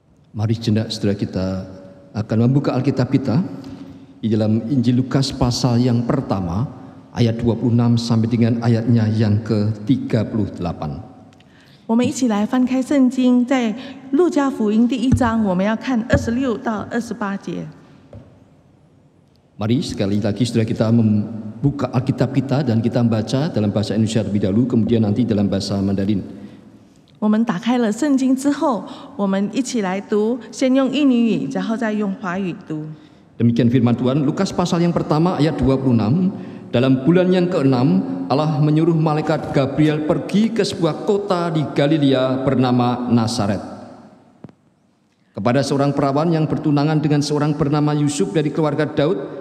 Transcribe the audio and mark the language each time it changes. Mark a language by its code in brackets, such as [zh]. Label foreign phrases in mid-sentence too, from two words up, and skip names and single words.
[id] Mari sejenak saudara kita akan membuka Alkitab kita di dalam Injil Lukas pasal yang pertama ayat 26 sampai dengan ayatnya yang ke-38. [zh] 我们一起来翻开圣经，在路加福音第1章，我们要看26到28节。 [id] Mari sekali lagi saudara kita membuka Alkitab kita dan kita membaca dalam bahasa Indonesia terlebih dahulu, kemudian nanti dalam bahasa Mandarin. [zh] 我们打开了圣经之后，我们一起来读，先用印尼语，然后再用华语读。 [id] Demikian firman Tuhan, Lukas pasal yang pertama ayat 26. Dalam bulan yang ke-6, Allah menyuruh malaikat Gabriel pergi ke sebuah kota di Galilea bernama Nazaret, kepada seorang perawan yang bertunangan dengan seorang bernama Yusuf dari keluarga Daud.